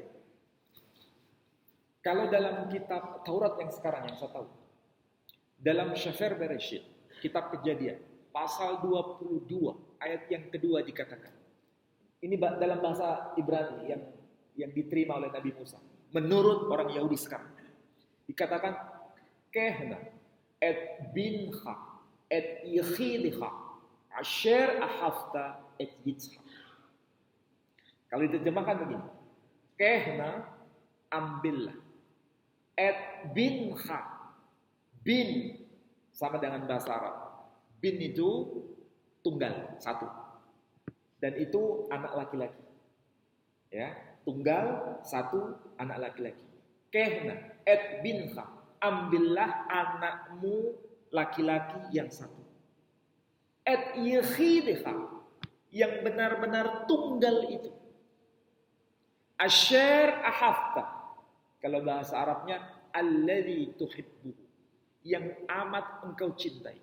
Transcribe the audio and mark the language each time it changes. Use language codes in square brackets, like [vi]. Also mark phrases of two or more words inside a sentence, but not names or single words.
[id] Kalau dalam kitab Taurat yang sekarang yang saya tahu, dalam Sefer Bereshit, kitab Kejadian, pasal 22 ayat yang kedua dikatakan. Ini dalam bahasa Ibrani yang diterima oleh Nabi Musa. Menurut orang Yahudi sekarang, dikatakan [he] קח־נא את בנך את יחידך אשר אהבת את יצחק. [id] Kalau diterjemahkan begini, kehna ambillah [he] את בנך, [id] bin sama dengan bahasa Arab. Bin itu tunggal, satu. Dan itu anak laki-laki. Ya, tunggal, satu, anak laki-laki. [he] קח־נא את בנך, [id] ambillah anakmu laki-laki yang satu. [he] את יחידך, [id] yang benar-benar tunggal itu. [he] אשר אהבת, [id] kalau bahasa Arabnya [ar] الذي تحب, [id] yang amat engkau cintai.